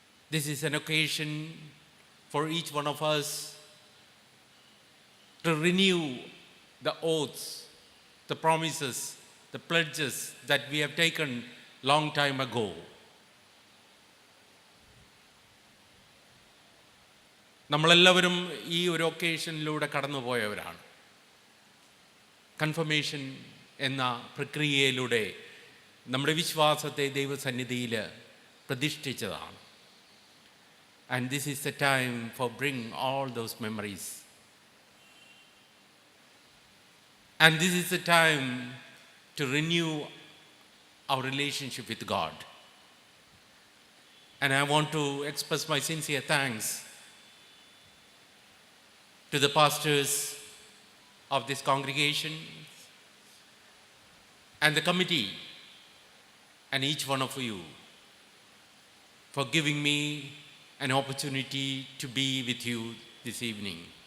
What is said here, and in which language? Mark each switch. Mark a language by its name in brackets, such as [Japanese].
[English] This is an occasion for each one of us to renew the oaths, the promises, the pledges that we have taken long time ago. [Malayalam] നമ്മളെല്ലാവരും ഈ ഒരു ഒക്കേഷനിലൂടെ കടന്നുപോയവരാണ്. Confirmation എന്ന പ്രക്രിയയിലൂടെ നമ്മുടെ വിശ്വാസത്തെ ദൈവസന്നിധിയിൽ പ്രതിഷ്ഠിച്ചതാണ്. [English] And this is the time for bring all those memories. And this is the time to renew our relationship with God. And I want to express my sincere thanks to the pastors of this congregation and the committee and each one of you for giving me an opportunity to be with you this evening.